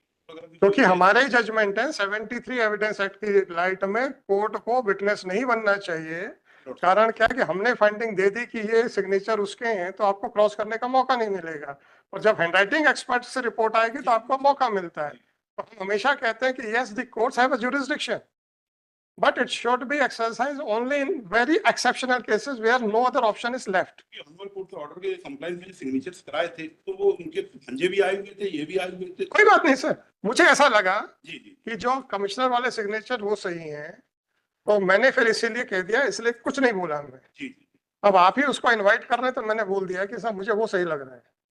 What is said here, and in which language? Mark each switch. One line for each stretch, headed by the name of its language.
Hindi: क्योंकि हमारे जजमेंट है 73 एविडेंस एक्ट की लाइट में कोर्ट को विटनेस नहीं बनना चाहिए। कारण क्या है कि हमने फाइंडिंग दे दी कि ये सिग्नेचर उसके हैं, तो आपको क्रॉस करने का मौका नहीं मिलेगा। और जब हैंडराइटिंग एक्सपर्ट से रिपोर्ट आएगी तो आपको मौका मिलता है। तो हम हमेशा कहते हैं कि
English: Yes the courts have a jurisdiction, but it should be exercised only in very exceptional cases where no other option is left.
Hindi: हमारे कोर्ट के ऑर्डर के कंप्लायंस में सिग्नेचर्स कराए थे, तो वो उनके भंजे भी आए हुए थे, ये भी आए हुए थे। कोई बात नहीं सर, मुझे ऐसा लगा जी जी कि जो कमिश्नर वाले सिग्नेचर वो सही हैं, तो मैंने फिर इसीलिए कह दिया, इसलिए कुछ नहीं बोला मैं। जी जी अब आप ही उसको इनवाइट कर रहे हैं तो मैंने बोल दिया कि सर मुझे वो सही लग रहा है।